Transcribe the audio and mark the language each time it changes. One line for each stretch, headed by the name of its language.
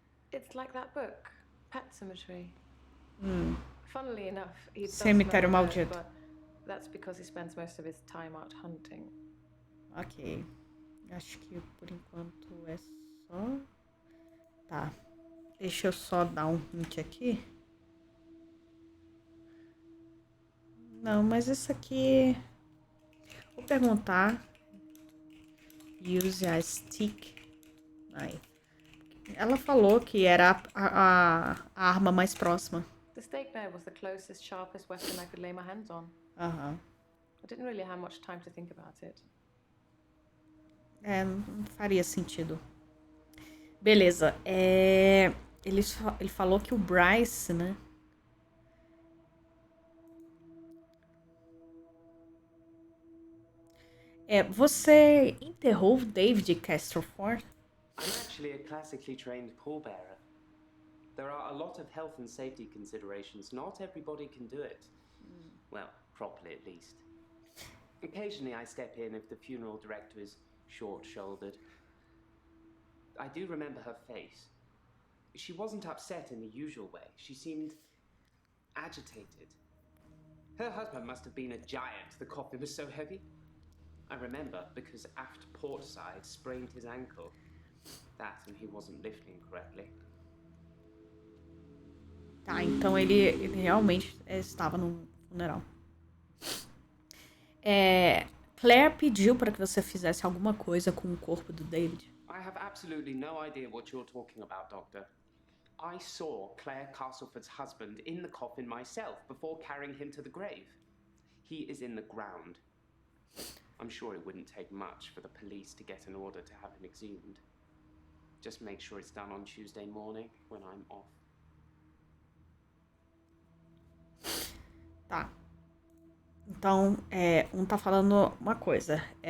English: It's like that book, Pet Cemetery. Funnily enough, he does
Portuguese: Cemitério
English: smell hurt,
Portuguese: Maldito.
English: but that's because he spends most of his time out hunting.
Portuguese: Ok. Acho que por enquanto é só... Tá. Deixa eu só dar um hint aqui. Não, mas isso aqui... Vou perguntar.
English: Use a stick knife.
Portuguese: Ela falou que era a arma mais próxima.
English: The steak knife was the closest, sharpest weapon I could lay my hands on. Aham. I didn't really have much time to think about it.
Portuguese: Não faria sentido. Beleza. Ele falou que o Bryce, né? Você enterrou o David Castleford?
English: I'm actually a classically trained pallbearer. There are a lot of health and safety considerations. Not everybody can do it. Well, properly at least. Occasionally I step in if the funeral director is short-shouldered. I do remember her face. She wasn't upset in the usual way. She seemed agitated. Her husband must have been a giant. The coffin was so heavy. I remember because aft port side sprained his ankle. That and he wasn't lifting correctly.
Portuguese: Tá, então ele realmente estava no funeral. Claire pediu para que você fizesse alguma coisa com o corpo do David.
English: I have absolutely no idea what you're talking about, Doctor. I saw Claire Castleford's husband in the coffin myself before carrying him to the grave. He is in the ground. I'm sure it wouldn't take much for the police to get an order to have him exhumed. Just make sure it's done on Tuesday morning when I'm off.
Portuguese: Tá. Então, tá falando uma coisa.